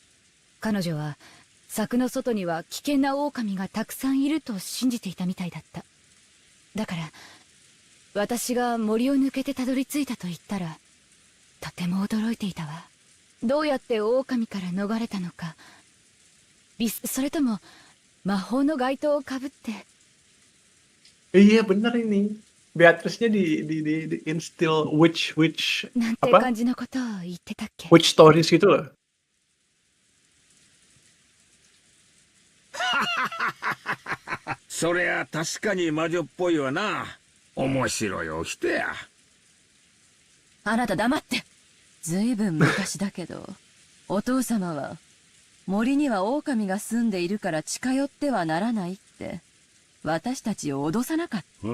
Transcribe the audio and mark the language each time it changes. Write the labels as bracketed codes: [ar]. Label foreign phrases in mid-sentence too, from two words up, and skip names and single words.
[ja] 彼女は柵の外には危険な狼がたくさんいると信じていたみたいだった。だから私が森を抜けてたどり着いたと言ったらとても驚いていたわ。どうやって狼から逃れたのか、それとも魔法の街灯をかぶって。 [id] Iya bener ini. Beatrice-nya di [en] instill witch [ja] なんて [id] apa? [ja] 感じのことを言ってたっけ？ [en] Witch stories [id] gitu loh. [ja] そりゃ確かに魔女っぽいわな。面白いお人や。あなた黙って。ずいぶん昔だけど、お父様は森には狼が住んでいるから近寄ってはならないって私たちを脅さなかった。